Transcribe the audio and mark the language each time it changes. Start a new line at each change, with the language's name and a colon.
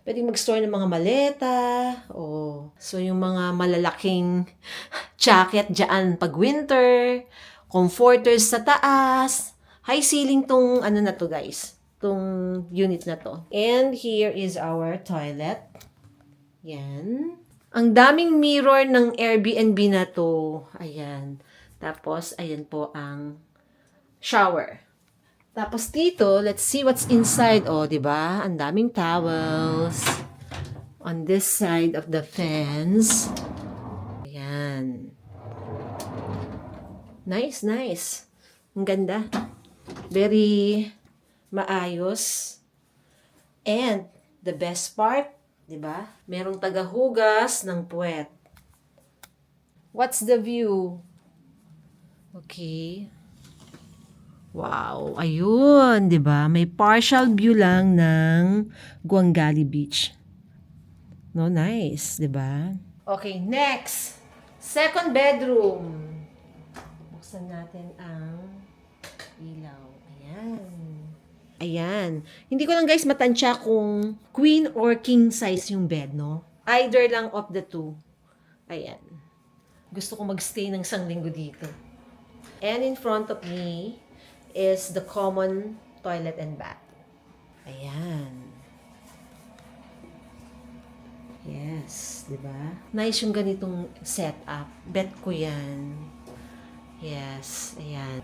Filipino: Pwedeng mag-store ng mga maleta, so yung mga malalaking jacket dyan pag winter, comforters sa taas, high ceiling tong, ano na to guys, tong unit na to.
English: And here is our toilet. Yan.
Filipino: Ang daming mirror ng Airbnb na to. Ayan. Tapos, ayan po ang shower. Tapos dito,
English: let's see what's inside.
Filipino: Oh, di ba? Ang daming towels.
English: On this side of the fence.
Filipino: Ayan. Nice, nice. Ang ganda. Very maayos.
English: And, the best part,
Filipino: di ba? Merong tagahugas ng puwet.
English: What's the view? Okay.
Filipino: Wow, ayun, 'di ba? May partial view lang ng Guangali Beach.
English: No, nice,
Filipino: 'di ba?
English: Okay, next. Second bedroom.
Filipino: Buksan natin ang ilaw. Ayan. Ayan. Hindi ko lang guys matansya kung
English: queen or king size
Filipino: yung bed, no?
English: Either lang of the two. Ayan.
Filipino: Gusto ko magstay ng isang linggo dito.
English: And in front of me is the common toilet and bath.
Filipino: Ayan. Yes, di ba? Nice yung ganitong setup. Bet ko yan. Yes, ayan.